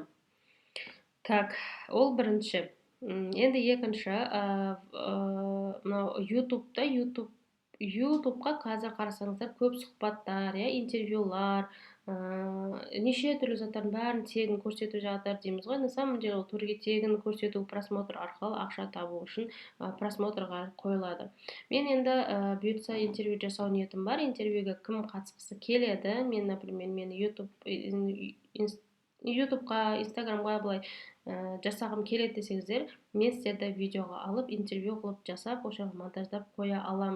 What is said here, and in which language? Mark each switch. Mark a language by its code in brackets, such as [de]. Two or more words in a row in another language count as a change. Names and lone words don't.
[kk] Так, ол бірінші. Енді екінші, мынау ютубқа қазір қарасаңыздар көп сұхбаттар, интервьюлар, неше түрлі заттардың бәрін тегін көрсетіп жатыр дейміз ғой. [ru] На самом деле [kk] ол түрге тегін көрсету просмотр арқылы ақша табу үшін просмотрға қойылады. Мен енді бұйыртса интервью жасау ниетім бар. Интервьюге кім қатысқысы келеді? Мен, например, ютубқа, инстаграмға былай жасағым келеді десеңіздер, мен сіздерді видеоға алып, интервью қылып жасап, ошаға монтаждап қоя аламын.